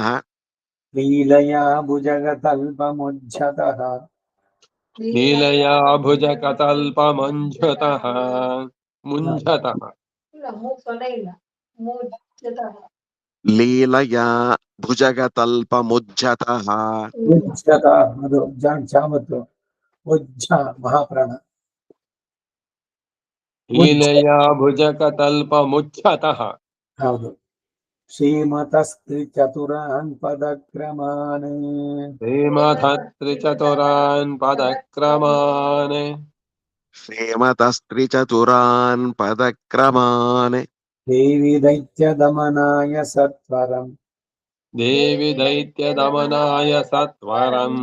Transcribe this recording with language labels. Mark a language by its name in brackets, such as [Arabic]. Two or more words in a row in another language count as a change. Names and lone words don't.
[Sanskrit] लीलया भुजगतल्पमुज्झतः लीलया भुजकतल्पमुञ्झतः मुञ्झतः लीलया भुजगतल्पमुज्झतः [Kannada] ಉಜ್ಜತ ಅದು ಜಾಮತ್ತು ಉಜ್ಜ ಮಹಾಪ್ರಾಣ [Sanskrit] लीलया भुजगतल्पमुच्यतः ಹೌದು ಶ್ರೀಮತಸ್ತ್ರಿ ಚತುರಾನ್ ಪದಕ್ರಮಾನ್ श्रीमधत्रिचतुरान् पदक्रमान् श्रीमतस्त्रिचतुरान् पदक्रमान् ದೇವಿ ದೈತ್ಯ ದಮನಾಯ ಸತ್ವರಂ देवि दैत्यदमनाय सत्वरम्